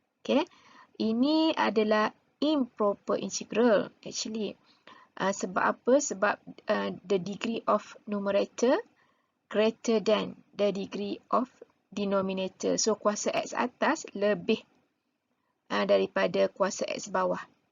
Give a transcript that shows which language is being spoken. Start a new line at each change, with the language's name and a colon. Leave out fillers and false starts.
Malay: Okay, ini adalah improper integral actually. Sebab apa?
English: Sebab the degree of numerator greater than the degree of denominator.
Malay: So kuasa x atas lebih daripada kuasa x bawah.